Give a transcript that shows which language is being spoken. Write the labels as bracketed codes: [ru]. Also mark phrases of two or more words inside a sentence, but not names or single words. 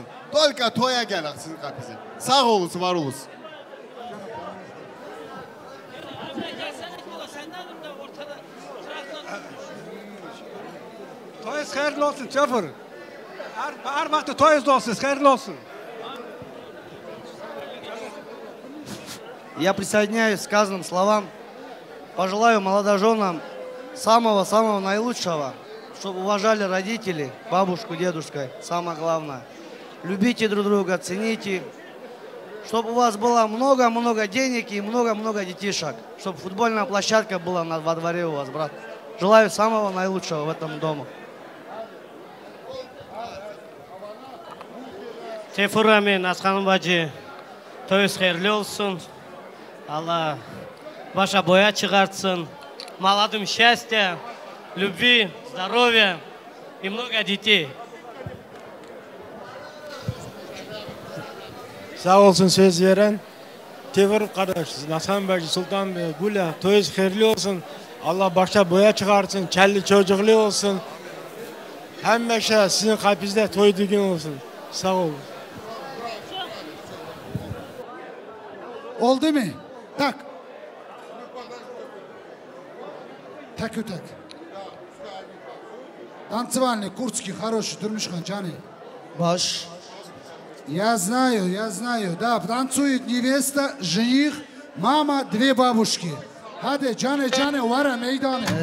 [tr] Tolka toya gelak sizin kapınıza. Sağ olun, var olun. Toyunuz hayırlı olsun Tefur. Her vakti toyunuz olsun, hayırlı olsun. [ru] Я присоединяюсь к сказанным словам. Пожелаю молодоженам самого-самого наилучшего, чтобы уважали родителей, бабушку, дедушку, самое главное. Любите друг друга, цените. Чтобы у вас было много-много денег и много-много детишек. Чтобы футбольная площадка была во дворе у вас, брат. Желаю самого наилучшего в этом доме. [tr] Tefurami Nasxanım bacı, toyuz xeyirli olsun. Allah başa boya çıkartsın. [ru] Молодым счастья, любви, здоровья и много детей. [tr] Sağ olsun söz veren. Tevfur kardeş, Nasxanım bacı, Sultan Bey, Gula, toyuz xeyirli olsun. Allah başa boya çıkartsın, kelli çocuklu olsun. Hemmeşe sizin kalbinizde toy düğün olsun. Sağ olun. Oldu mu? Tak. [ru] Так. Танцевальный, курдский, хороший, Турмишхан, Джани. Баш. Я знаю. Да, танцует невеста, жених, мама, две бабушки. [tr] Hadi Cane, vara meydanı.